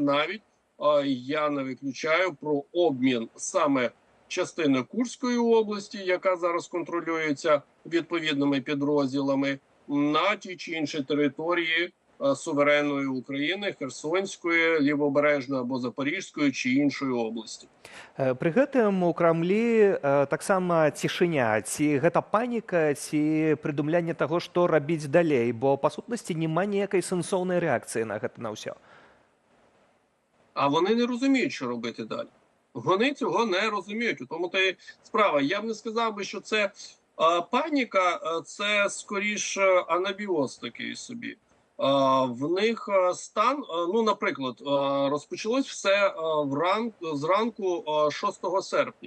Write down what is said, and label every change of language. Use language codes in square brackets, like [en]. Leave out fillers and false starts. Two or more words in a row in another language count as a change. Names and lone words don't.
[uk] Навіть я не виключаю про обмін саме частини Курської області, яка зараз контролюється відповідними підрозділами, на ті чи інші території суверенної України, Херсонської, Лівобережної або Запорізької чи іншої області. [be] Пры гэтым у Крамлі таксама цішыня. Ці гэта паніка, ці прыдумлянне таго, што рабіць далей, бо па сутнасці няма ніякай сэнсоўнай рэакцыі на гэта на ўсё. [uk] А вони не розуміють, що робити далі. Вони цього не розуміють. У тому та й справа. Я б не сказав би, що це паніка, це скоріш анабіоз такий собі. В них стан, ну, наприклад, розпочалось все зранку 6 серпня.